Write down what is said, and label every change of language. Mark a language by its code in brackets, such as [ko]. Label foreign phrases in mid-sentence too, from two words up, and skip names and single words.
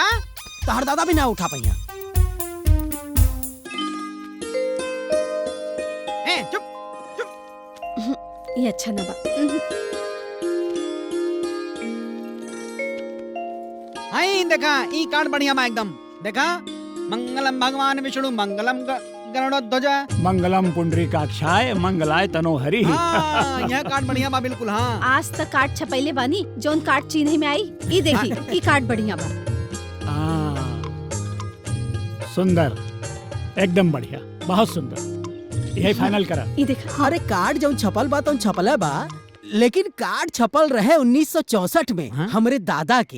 [bho] तहर दादा भी ना उठा पहिया। ए चुप, ये अच्छा ना बा। हाय देखा ई कार्ड बढ़िया बा एकदम। देखा, [sa] मंगलम भगवान विष्णु मंगलम गरुड़ध्वज मंगलम पुंडरीकाक्षाय मंगलाय तनोहरि। [bho] हाँ, यह कार्ड बढ़िया बा बिल्कुल। हाँ, आज तक कार्ड छपैले बानी, जोन कार्ड चिन्ह में आई ई देखी, ई कार्ड बढ़िया बा। सुंदर, एकदम बढ़िया, बहुत सुंदर। यही फाइनल करा। ई देखा। अरे कार्ड जौन छपल बा तौन छपल है बा, लेकिन कार्ड छपल रहे 1964 में हमरे दादा के।